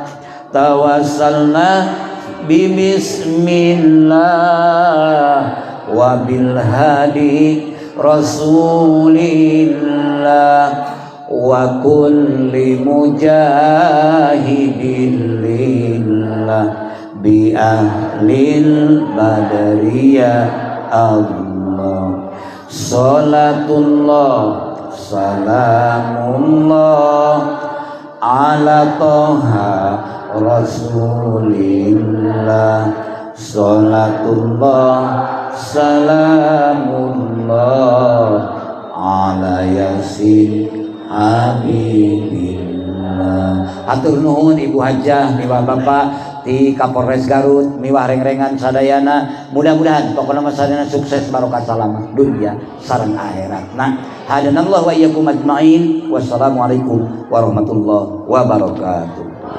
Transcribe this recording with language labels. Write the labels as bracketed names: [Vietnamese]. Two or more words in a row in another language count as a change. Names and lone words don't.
[Arabic] توسلنا ب بسم الله و بالهادي رسول الله و كل مجاهد لله بأهل البدرية الله. صلاة الله سلام الله على طه رسول الله. صلاة الله سلام الله على يس حبيب الله. [Sundanese] Hatur nuhun ibu hajah miwah bapak ti Kapolres Garut miwah reng-rengan sadayana. Mudah-mudahan pokokna sadayana sukses barokah salamat dunia sareng akhirat. Nah, [Arabic] هدانا الله وإياكم أجمعين. والسلام عليكم ورحمة الله وبركاته.